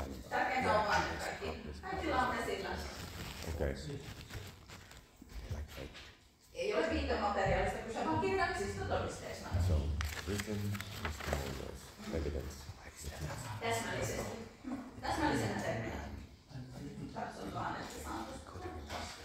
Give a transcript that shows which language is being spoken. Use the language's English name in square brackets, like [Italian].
[Finnish] Tärkeintä on vain kaikki. Kaikilla on esillä. Okei. Ei ole viitemateriaalista kyse, vaan kirjallisista todisteista. [English] So, written testimonials, evidence. [Finnish] Täsmällisesti. Täsmällisenä terminä. Katson vaan, että saan tuosta.